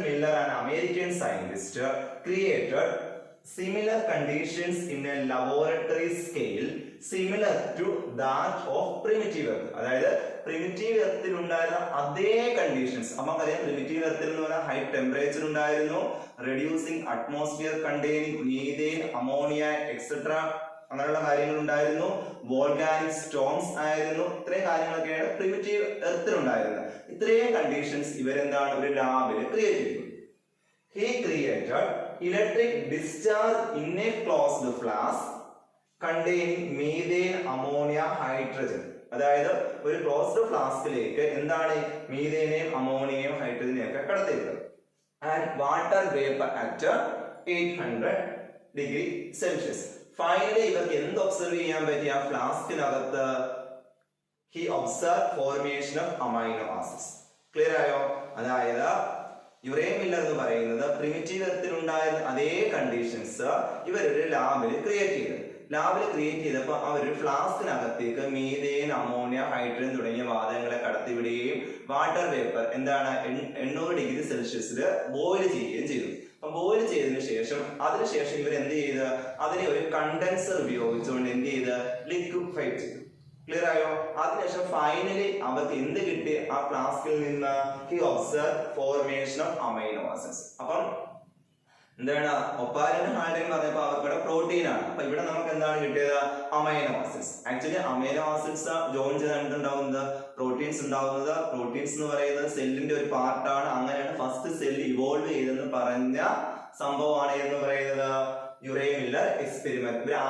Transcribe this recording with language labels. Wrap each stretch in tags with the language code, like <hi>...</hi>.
<en>Miller, an American scientist, created similar conditions in a laboratory scale similar to that of primitive earth.</en> <ml>അതായത് primitive എർത്തിൽ ഉണ്ടായിരുന്ന അതേ conditions. നമുക്കറിയാം primitive എർത്തിൽ എന്ന് പറഞ്ഞാൽ high temperature ഉണ്ടായിരുന്നു,</ml> <en>reducing atmosphere containing methane, ammonia et cetera</en> <ml>അങ്ങനെയുള്ള കാര്യങ്ങൾ ഉണ്ടായിരുന്നു. വോൾക്കാനിക് സ്റ്റോംസ് ആയിരുന്നു. ഇത്രയും കാര്യങ്ങളൊക്കെയാണ് പ്രിമിറ്റീവ് എർത്തിൽ ഉണ്ടായിരുന്നത്. ഇത്രയും കണ്ടീഷൻസ് ഇവരെന്താണ് ഒരു ലാബിൽ ക്രിയേറ്റ് ചെയ്തു.</ml> <en>He created electric discharge in a closed flask containing methane, ammonia, hydrogen.</en> <ml>അതായത് ഒരു ക്ലോസ്ഡ് ഫ്ലാസ്കിലേക്ക് എന്താണ് മീഥേനെയും അമോണിയയും ഹൈഡ്രജനെയും ഒക്കെ കടത്തിയത്.</ml> <en>And water vapour at 800 degree Celsius.</en> <ml>Finally ഇവർക്ക് എന്ത് ഒബ്സർവ് ചെയ്യാൻ പറ്റി? ആ ഫ്ലാസ്കിനകത്ത്</ml> <en>he observed formation of amino acids.</en> <ml>Clear ആയോ? അതായത് യുറേ മില്ലർ എന്ന് പറയുന്നത് പ്രിമിറ്റീവ് എർത്തിൽ ഉണ്ടായിരുന്ന അതേ കണ്ടീഷൻസ് ഇവരൊരു ലാബിൽ ക്രിയേറ്റ് ചെയ്തപ്പോൾ അവരൊരു ഫ്ലാസ്കിനകത്തേക്ക് മീഥേൻ, അമോണിയ, ഹൈഡ്രജൻ തുടങ്ങിയ വാതകങ്ങളെ കടത്തിവിടുകയും വാട്ടർ വേപ്പർ എന്താണ് 800 ഡിഗ്രി സെൽഷ്യസിൽ ബോയിൽ ചെയ്യുകയും ചെയ്തു. അപ്പൊ ബോയിൽ ചെയ്തതിനു ശേഷം അതിനുശേഷം ഇവർ എന്ത് ചെയ്ത് അതിനെ ഒരു കണ്ടൻസർ ഉപയോഗിച്ചുകൊണ്ട് എന്ത് ചെയ്ത് ലിക്വിഫൈ ചെയ്തു. ക്ലിയർ ആയോ? അതിനുശേഷം ഫൈനലി അവർക്ക് എന്ത് കിട്ടി? ആ ഫ്ലാസ്കിൽ നിന്ന്</ml> <en>he observed formation of amino acids.</en> <ml>അപ്പം എന്താണ് ഒപ്പാരിനും ഹാൾഡേനും പറഞ്ഞപ്പോ അവർക്കിവിടെ പ്രോട്ടീൻ ആണ്. അപ്പൊ ഇവിടെ നമുക്ക് എന്താണ് കിട്ടിയത്? Amino acids. Actually amino acids join ചെയ്തിട്ടുണ്ടാവുന്നത് proteins ഉണ്ടാവുന്നത്. പ്രോട്ടീൻസ് എന്ന് പറയുന്നത് സെല്ലിന്റെ ഒരു പാർട്ടാണ്. അങ്ങനെയാണ് ഫസ്റ്റ് സെൽ ഇവോൾവ് ചെയ്തെന്ന് പറഞ്ഞ സംഭവമാണ് എന്ന് പറയുന്നത് യുറേ മില്ലർ എക്സ്പെരിമെന്റ്.</ml>